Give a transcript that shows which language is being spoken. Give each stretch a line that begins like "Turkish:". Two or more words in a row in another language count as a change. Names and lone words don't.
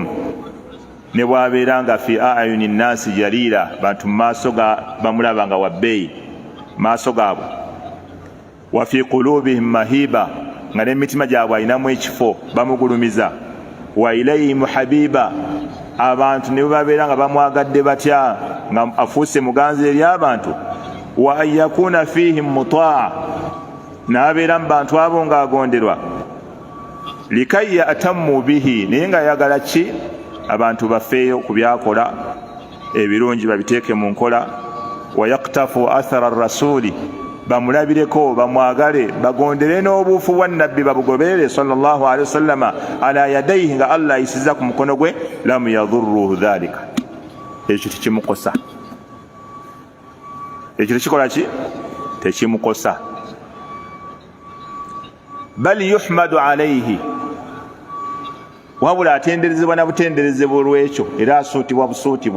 Ganda: Ne bw'abeera nga
Arabic: في أعين الناس جليلا,
Ganda: bantu mu maaso bamulaba nga wabbeeyi maaso gaabwe.
Arabic: وفي قلوبهم مهيبا,
Ganda: nga n'emitima gyabwe alinamu ekifo, bamugulumiza.
Arabic: وإليهم حبيبا,
Ganda: abantu ne babeera nga bamwagadde batya, nga afuuse muganzi eri abantu.
Arabic: وأن يكون فيهم مطاعا,
Ganda: n'abeera mu bantu abo ng'agonderwa.
Arabic: ليتم به,
Ganda: naye nga ayagala ki, abantu bafeeyo ku byakola ebirungi babiteeke mu nkola.
Arabic: ويقتفوا أثر الرسول,
Ganda: bamulabireko bamwagale, bagondere n'obuufu bwa nabbi babugoberere
Arabic: صلى الله عليه وسلم على يديه,
Ganda: nga Allah ayisiza ku mukono gwe.
Arabic: لم يضره ذلك,
Ganda: ekyo tekimukosa, ekyo tekikola ki, tekimukosa.
Arabic: بل يحمد عليه,
Ganda: wabula atenderezebwa na butenderezebwa olw'ekyo, era asuutibwa busuutibwa.